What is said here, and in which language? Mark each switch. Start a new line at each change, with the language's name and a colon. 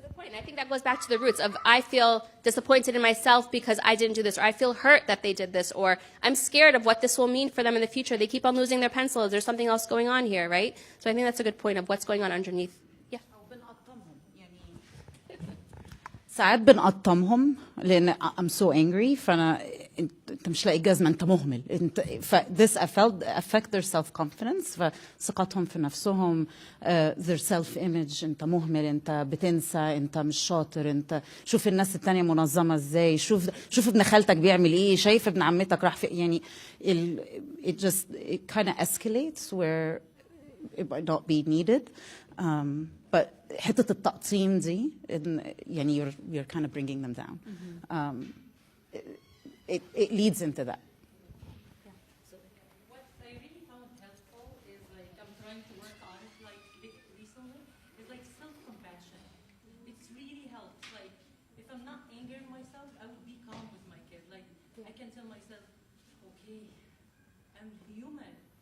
English: and I think that goes back to the roots of I feel disappointed in myself because I didn't do this, or I feel hurt that they did this, or I'm scared of what this will mean for them in the future. They keep on losing their pencils. There's something else going on here, right? So I think that's a good point of what's going on underneath. Yeah.
Arabic: ساعات بنقطمهم لان
English: I'm so angry
Arabic: فانا انت مش لاقي جزمه انت مهمل انت
English: this affect their self confidence
Arabic: فثقتهم في نفسهم
English: their self image
Arabic: انت مهمل انت بتنسى انت مش شاطر انت شوف الناس التانية منظمه ازاي شوف ابن خالتك بيعمل ايه شايف ابن عمتك راح في يعني
English: it kind of escalates where it might not be needed but
Arabic: حتة التقطيم دي يعني
English: you're kind of bringing them down. It leads into that. What I really found helpful is like I'm trying to work on it like recently is like self-compassion. It's really helps. Like if I'm not angering myself, I would be calm with my kid. Like I can tell myself, okay, I'm human.